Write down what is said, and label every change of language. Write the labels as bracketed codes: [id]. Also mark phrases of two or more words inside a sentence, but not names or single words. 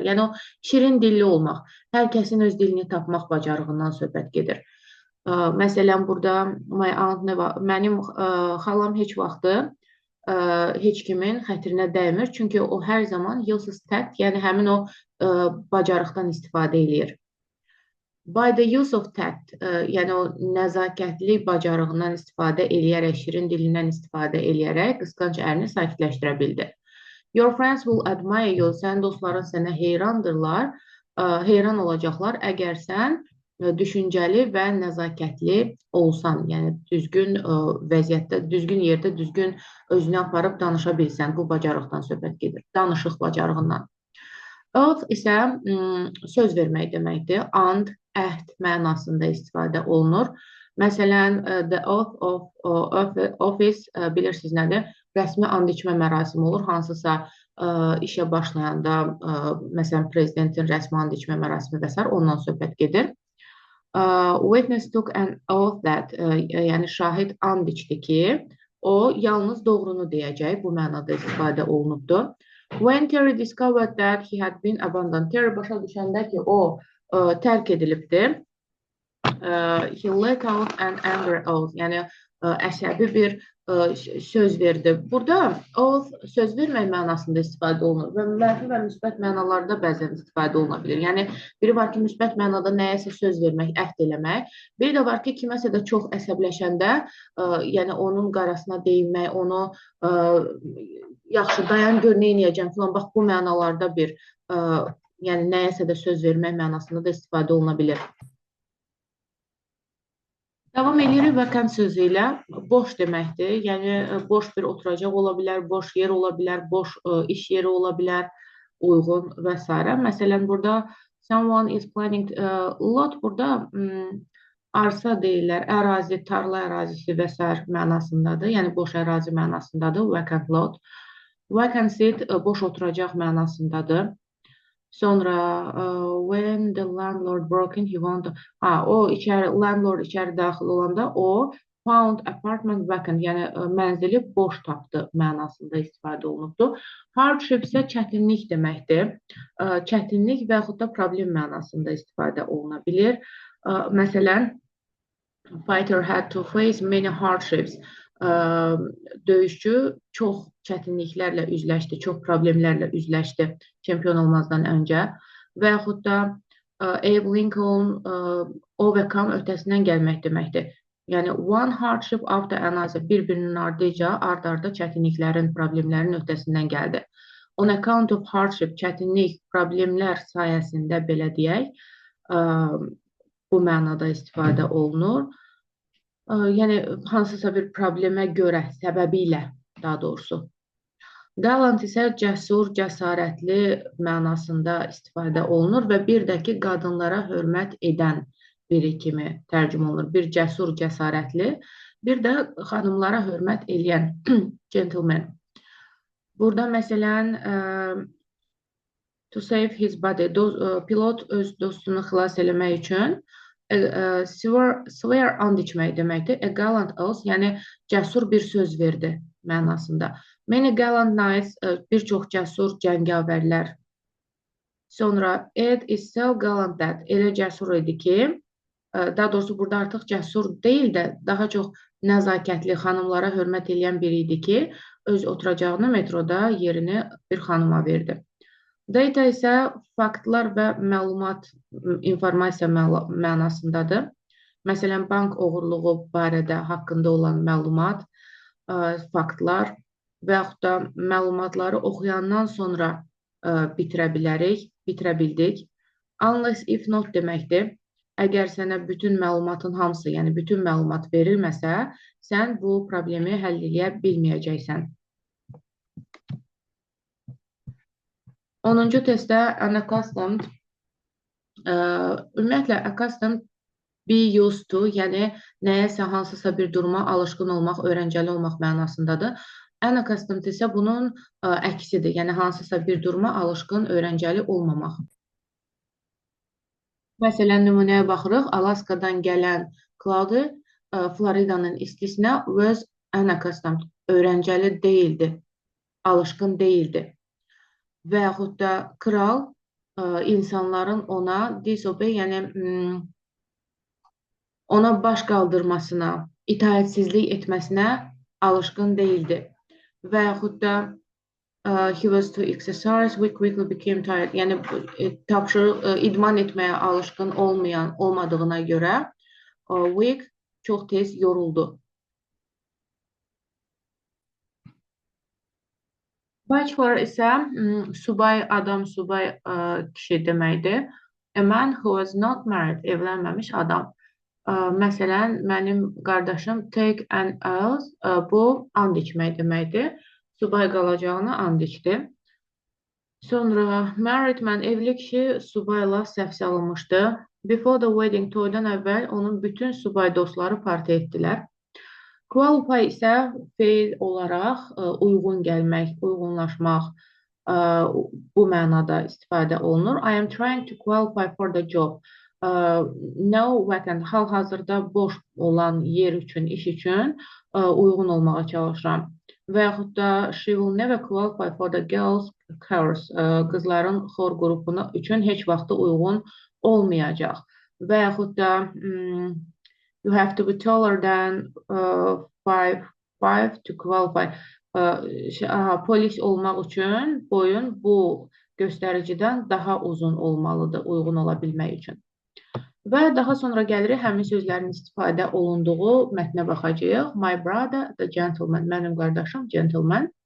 [az] Yəni, o şirin dilli olmaq, hər kəsin öz dilini tapmaq bacarığından söhbət gedir. Məsələn, burada mənim xalam heç vaxtı heç kimin xətrinə dəymir. Çünki o hər zaman [en] useless tact, [az] yəni həmin o bacarıqdan istifadə edir. [en] By the use of tact, [az] yəni o nəzakətli bacarığından istifadə eləyərək, şirin dilindən istifadə eləyərək qısqanc ərini sakitləşdirə bildi. [en] Your friends will admire you, [az] sənin dostların sənə heyrandırlar, heyran olacaqlar əgər sən düşüncəli və nəzakətli olsan, yəni düzgün vəziyyətdə, düzgün yerdə, düzgün özünü aparıb danışa bilsən, bu bacarıqdan söhbət gedir, danışıq bacarığından. Oath isə söz vermək deməkdir, and, əhd mənasında istifadə olunur. Məsələn, [en] the oath of office, [az] bilirsiniz nədir? Rəsmi and içmə mərasimi olur, hansısa işə başlayanda, məsələn, prezidentin rəsmi and içmə mərasimi və s. ondan söhbət gedir. [en] Witness took an oath that, [az] yəni şahid and içdi ki, o yalnız doğrunu deyəcək, bu mənada istifadə olunubdur. [en] When Terry discovered that he had been abandoned, [az] Terry başa düşəndə ki, o tərk edilibdir, [en] he let out an anger oath, [az] yəni əsəbi bir söz verdi. Burada oath söz vermək mənasında istifadə olunur və mənfi və müsbət mənalarda bəzən istifadə oluna bilir. Yəni, biri var ki, müsbət mənada nəyəsə söz vermək, əhd eləmək. Biri də var ki, kiməsə də çox əsəbləşəndə, yəni onun qarasına deyinmək, onu yaxşı dayan gör, nə eləyəcəm filan, bax bu mənalarda bir yəni nəyəsə də söz vermək mənasında da istifadə oluna bilir. Davam edirik vacant sözü ilə. Boş deməkdir. Yəni boş bir oturacaq ola bilər, boş yer ola bilər, boş iş yeri ola bilər, uyğun və s. Məsələn, burada [en] someone is planning lot [az] burada arsa deyirlər, ərazi, tarla ərazisi və s. mənasındadır. Yəni boş ərazi mənasındadır. [en] Vacant lot. Vacant seat [az] boş oturacaq mənasındadır. [en] Sonra when the landlord broke in, he wanted landlord [az] içəri daxil olanda o [en] found apartment vacant, [az] yəni mənzili boş tapdı mənasında istifadə olunubdur. Hardship isə çətinlik deməkdir. Çətinlik və yaxud da problem mənasında istifadə oluna bilir. Məsələn, [en] fighter had to face many hardships. [az] Döyüşçü çox çətinliklərlə üzləşdi, çox problemlərlə üzləşdi çempion olmazdan öncə. Və yaxud da Abe Lincoln overcome öhdəsindən gəlmək deməkdir. [en] Yəni one hardship after another, [az] bir-birinin ardınca ard-arda çətinliklərin, problemlərin öhdəsindən gəldi. [en] On account of hardship, [az] çətinlik, problemlər sayəsində belə deyək, bu mənada istifadə olunur. Yəni hansısa bir problemə görə, səbəbi ilə daha doğrusu. Gallant isə cəsur, cəsarətli mənasında istifadə olunur və bir də ki, qadınlara hörmət edən biri kimi tərcümə olunur. Bir cəsur, cəsarətli, bir də xanımlara hörmət eləyən gentleman. Burada məsələn [en] to save his body, [az] pilot öz dostunu xilas eləmək üçün swear and içmək deməkdir. [en] A gallant oath, [az] yəni cəsur bir söz verdi mənasında. [en] Many gallant knights, [az] bir çox cəsur cəngavərlər. [en] Sonra Ed is so gallant that, [az] elə cəsur idi ki, daha doğrusu burada artıq cəsur deyil də, daha çox nəzakətli, xanımlara hörmət edən biri idi ki, öz oturacağını metroda yerini bir xanıma verdi. Data isə faktlar və məlumat, informasiya mənasındadır. Məsələn, bank oğurluğu barədə haqqında olan məlumat, faktlar və yaxud da məlumatları oxuyandan sonra bitirə bildik. [en] Unless if not deməkdir. [az] Əgər sənə bütün məlumatın hamısı, yəni bütün məlumat verilməsə, sən bu problemi həll edə bilməyəcəksən. 10-cu testdə [en] unaccustomed, ümumiyyətlə accustomed be used to, [az] yəni nəyəsə hansısa bir duruma alışqın olmaq, öyrəncəli olmaq mənasındadır. Unaccustomed isə bunun əksidir, yəni hansısa bir duruma alışqın, öyrəncəli olmamaq. Məsələn, nümunəyə baxırıq. Alaskadan gələn Cloudy Floridanın istisinə [en] was unaccustomed, [az] öyrəncəli deyildi, alışqın deyildi. Və yaxud da kral insanların ona disobey, yəni ona baş qaldırmasına, itaətsizlik etməsinə alışqın deyildi. Və yaxud da [en] he was to exercise, we quickly became tired. [az] Yəni idman etməyə alışqın olmadığına görə weak çox tez yoruldu. Bachelor isə subay adam, subay kişi deməkdir. [en] A man who was not married, [az] evlənməmiş adam. Məsələn, mənim qardaşım [en] take an oath, [az] bu and içmək deməkdir. Subay qalacağına and içdi. [en] Sonra married man, [az] evli kişi subayla səhv salınmışdı. [en] Before the wedding, [az] toydan əvvəl onun bütün subay dostları parti etdilər. Qualify isə feil olaraq uyğun gəlmək, uyğunlaşmaq bu mənada istifadə olunur. [en] I am trying to qualify for the job. No vacant, [az] hal-hazırda boş olan yer üçün, iş üçün uyğun olmağa çalışıram. Və yaxud da [en] she will never qualify for the girls' chorus. [az] Qızların xor qrupuna üçün heç vaxtı uyğun olmayacaq. Və yaxud da [en] you have to be taller than 5'5 to qualify. [az] Polis olmaq üçün boyun bu göstəricidən daha uzun olmalıdır, uyğun ola bilmək üçün. Və daha sonra gəlirik həmin sözlərin istifadə olunduğu mətnə baxacağıq. [en] My brother, the gentleman, [az] mənim qardaşım, gentleman.